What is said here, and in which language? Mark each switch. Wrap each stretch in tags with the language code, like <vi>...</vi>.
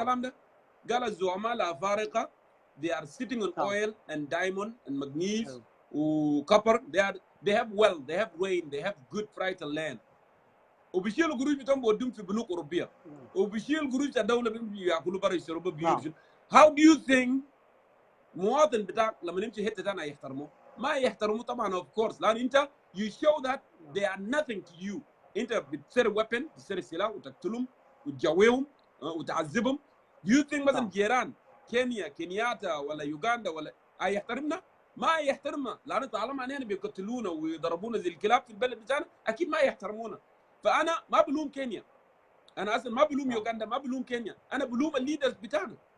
<ar>الكلام ده، قال الزعماء الافارقه</ar> <en>they are sitting on</en> <ar>نعم.</ar> <en>oil and diamond and manganese</en> <ar>أيوة. وكوبر،</ar> <en>they have wealth, they have rain, they have good fertile land.</en> <ar>وبيشيلوا قروش بتاعهم بوديهم في بنوك اوروبيه، وبيشيل قروش الدوله بياكلوا برا يشتروا بيوت.</ar> <en>How do you think</en> <ar>مواطن بتاعك لما يمشي حته ثانيه يحترمه؟ ما يحترموه طبعا</ar> <en>of course،</en> <ar>لان انت</ar> <en>you show that they are nothing to you.</en> <ar>انت بتسرق ويبن، بتسرق سلاح وتقتلهم وتجويهم وتعذبهم.</ar> <en>Do you think</en> <ar>مثلا جيران كينيا كينياتا ولا يوغندا ولا هيحترمنا؟ ما يحترمنا، لانه طالما علينا بيقتلونا ويضربونا زي الكلاب في البلد بتاعنا اكيد ما يحترمونا. فانا ما بلوم كينيا، انا اصلا ما بلوم يوغندا، ما بلوم كينيا، انا بلوم الليدرز بتاعنا.</ar>